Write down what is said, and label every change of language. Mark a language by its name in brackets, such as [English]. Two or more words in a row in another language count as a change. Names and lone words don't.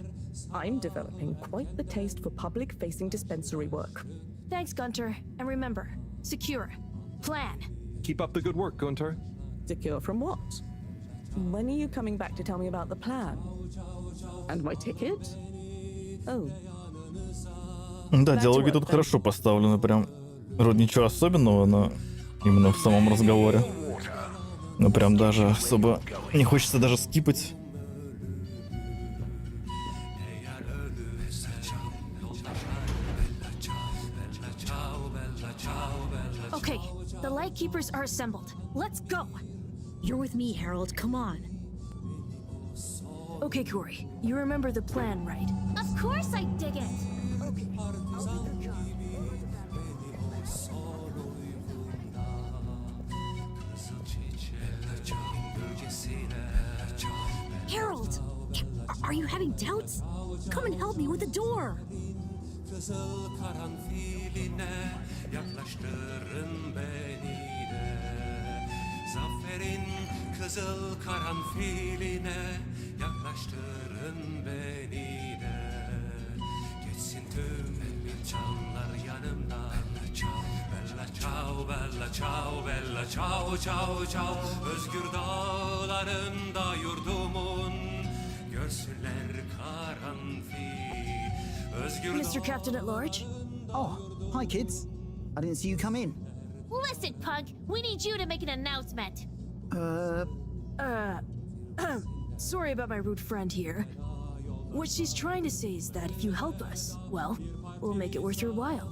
[English] I'm developing quite the taste for public-facing dispensary work. Thanks, Gunter. And remember, secure. Plan. Keep up the good work, Gunter. Secure from what? When are you coming back to tell me about the plan? And my ticket? Oh. [Russian] Да, диалоги тут хорошо поставлены, прям. Вроде ничего особенного, но именно в самом разговоре. Но прям даже особо не хочется даже скипать. [English] Okay, the Lightkeepers are assembled. Let's go! You're with me, Harold. Come on. Okay, Corey. You remember the plan, right? Of course I dig it! Okay, I'll do your job. Harold! Are you having doubts? Come and help me with the door! [Turkish] Kızıl karanfiline yaklaştırın beni de. Zaferin kızıl karanfiline yaklaştırın beni de. Geçsin tüm canlar yanımdan. [Italian] Bella ciao, bella ciao, bella ciao, ciao, ciao. [Turkish] Özgür dağlarında yurdumun görsünler karanfil. [English] Mr. Captain at Large? Oh, hi, kids. I didn't see you come in. Listen, Pug, we need you to make an announcement. Sorry about my rude friend here. What she's trying to say is that if you help us, well, we'll make it worth your while.